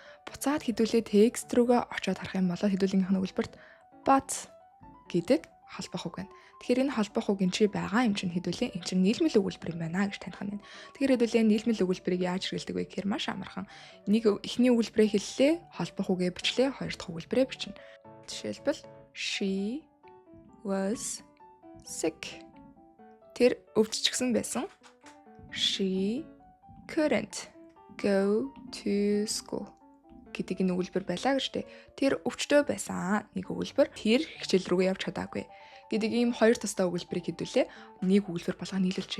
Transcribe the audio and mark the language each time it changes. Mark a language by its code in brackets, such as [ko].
[mn] Буцаад хэдүүлээ текст рүүгээ очиод харах юм бол хэдүүлгийнхээ өгүүлбэрт but гэдэг холбох үг байна. Тэгэхээр энэ холбох үг энэ чи байгаа юм чинь хэдүүлээ энэ чинь нийлмэл өгүүлбэр юм байна гэж таних нь. Тэгэхээр хэдүүлээ нийлмэл өгүүлбэрийг яаж хэрэглэдэг вэ гэхээр маш амархан. Нэг эхний өгүүлбэрээ хэллээ, холбох үгээ бичлээ, хоёр дахь өгүүлбэрээ бичнэ. [en] Жишээлбэл she was sick. [mn] Тэр өвдчихсэн байсан. She couldn't go to school гэдэг энэ өгүүлбэр байлаа гэж дээ. Тэр өвчтөй байсан нэг өгүүлбэр. Тэр хичээл рүүгээ явж чадаагүй гэдэг ийм хоёр тусдаа өгүүлбэрийг хэдүүлээ нэг өгүүлбэр болгоо нийлүүлж.